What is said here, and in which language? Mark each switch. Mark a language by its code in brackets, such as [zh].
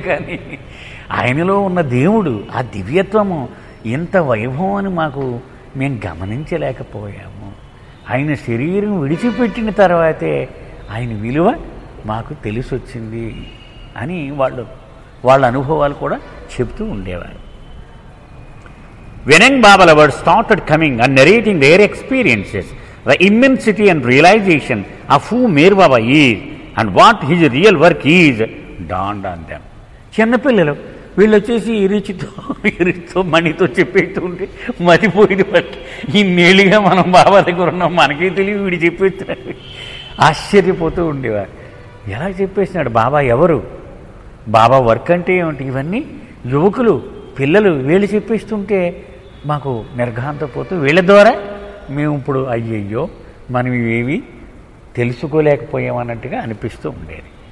[te] కానీ ఆయనలో ఉన్న దేవుడు, ఆ దివ్యత్వము, ఎంత వైభవం అని మేము గమనించలేకపోయాము. ఆయన శరీరం విడిచిపెట్టిన తర్వాతే ఆయన విలువ మాకు తెలిసొచ్చింది అని వాళ్ళ అనుభవాలు కూడా చెప్తూ ఉండేవారు. [en] When young Baba lovers started coming and narrating their experiences, the immensity and realization of who Mer Baba is and what his real work is dawned on them. [te] చిన్నపిల్లలు వీళ్ళు వచ్చేసి ఇరిచితో మణితో చెప్పేస్తూ ఉంటే మతిపోయింది వాళ్ళకి. ఇన్నేళ్ళుగా మనం బాబా దగ్గర ఉన్నాం, మనకే తెలియదు వీడు చెప్పేస్తున్నాడు. ఆశ్చర్యపోతూ ఉండేవారు. ఎలా చెప్పేస్తున్నాడు బాబా, ఎవరు బాబా వర్క్ అంటే ఏమిటి, ఇవన్నీ యువకులు పిల్లలు వీళ్ళు చెప్పేస్తుంటే మాకు నిర్ఘాంతపోతూ, వీళ్ళ ద్వారా మేము ఇప్పుడు అయ్యయ్యో మనం ఇవేవి తెలుసుకోలేకపోయామన్నట్టుగా అనిపిస్తూ ఉండేది.